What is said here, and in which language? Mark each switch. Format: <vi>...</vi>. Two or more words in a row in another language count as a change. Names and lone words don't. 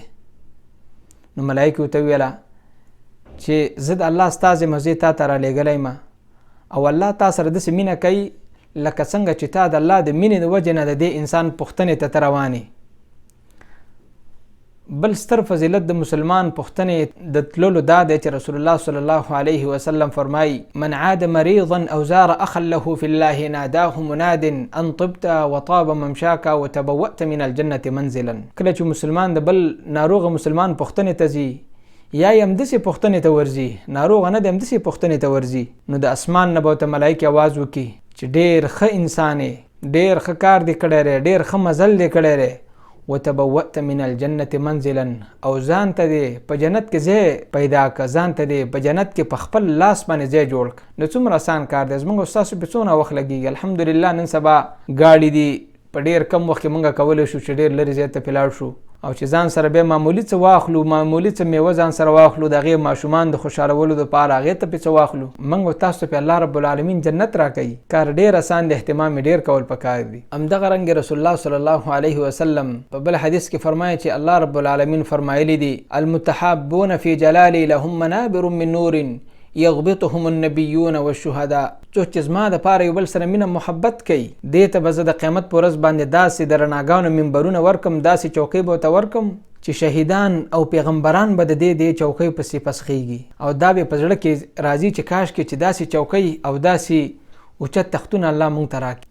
<ps>نو ملایکې ورته وویله چې زه د الله ستا یم، زه تا ته رالیږلی یم او الله تا سره داسې مینه کوي لکه څنګه چې تا د الله د مینې د وجې نه د دې انسان پوښتنې ته روانې. بل ستر فضیلت د مسلمان پوښتنې د تللو دا دی چې رسول الله</ps> <ar>صلی الله علیه وسلم</ar> <ps>فرمایي:</ps> <ar>من عاد مريضا او زار اخا له في الله ناداه مناد ان طبت وطاب ممشاك وتبوأت من الجنة منزلا.</ar> <ps>کله چې مسلمان د بل ناروغه مسلمان پوښتنې ته ځي یا یې همداسې پوښتنې ته ورځي، ناروغه نه دی همداسې پوښتنې ته ورځي، نو د اسمان نه به ورته ملایکې آواز وکړي چې ډېر ښه انسان یې، ډېر ښه کار دې کړی دی، ډېر ښه مزل دې کړی دی،</ps> <ar>وتبوأت من الجنة منزلا،</ar> <ps>او ځان ته دې په جنت کې ځای پیدا کړه، ځان ته دې په جنت کې په خپل لاس باندې ځای جوړ کړه. نو څومره اسان کار دی، زموږ او ستاسو پې څونه وخت لګېږي. الحمدلله نن سبا ګاډي دي، په ډېر کم وخت کې موږ کولی شو چې ډېر لرې ځای ته پې لاړ شو او چې ځان سره بیا معمولي څه واخلو، معمولي څه میوه ځان سره واخلو، د هغې ماشومان د خوشحالولو دپاره هغې ته پې څه واخلو. موږ او تاسو ته پې</ps> <ar>الله رب العالمین</ar> <ps>جنت راکوي. کار ډېر اسان دی، اهتمام یې ډېر کول پکار دي. همدغه رنګ رسول الله</ps> <ar>صلی الله علیه وسلم</ar> <ps>په بل حدیث کې فرمایي چې</ps> <ar>الله رب العالمین</ar> <ps>فرمایلی دي:</ps> <ar>المتحابون فی جلالي لهم منابر من نور یغبطهم النبیون والشهداء.</ar> <ps>څوک چې زما دپاره یو بل سره مینه محبت کوي، دې ته به زه د قیامت په ورځ باندې داسې د رڼاګانو منبرونه ورکم، داسې چوکۍ به ورته ورکم چې شهیدان او پیغمبران به د دې چوکۍ پسې پسخېږي او دا به په زړه کې راځي چې کاش کې چې داسې چوکۍ او داسې اوچت تختونه الله موږ ته راکړي.</ps>